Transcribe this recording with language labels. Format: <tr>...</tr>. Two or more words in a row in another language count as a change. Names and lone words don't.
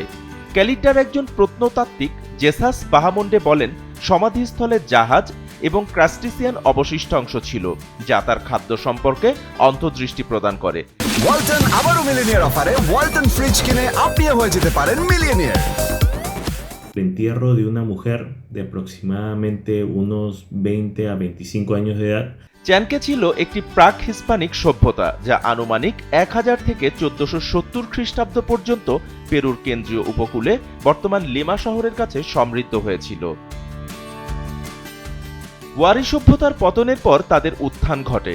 <bn>ক্যালিডার একজন প্রত্নতাত্ত্বিক জেসাস বাহামন্ডে বলেন, সমাধিস্থলে জাহাজ এবং ক্রাস্টিসিয়ান অবশিষ্টাংশ ছিল, যা তার খাদ্য সম্পর্কে অন্তর্দৃষ্টি প্রদান করে। ওয়ালটন আবারও মিলিয়নিয়ার অফারে ওয়ালটন ফ্রিজ কিনে আপনিও হয়ে যেতে পারেন মিলিয়নিয়ার।</bn> <es>El entierro de una mujer de aproximadamente unos 20 a 25 años de edad.</es> <bn>চ্যানকে ছিল একটি প্রাক হিস্পানিক সভ্যতা, যা আনুমানিক 1000 থেকে 1470 খ্রিস্টাব্দ পর্যন্ত পেরুর কেন্দ্রীয় উপকূলে বর্তমান লিমা শহরের কাছে সমৃদ্ধ হয়েছিল। ওয়ারি সভ্যতার পতনের পর তাদের উত্থান ঘটে।</bn>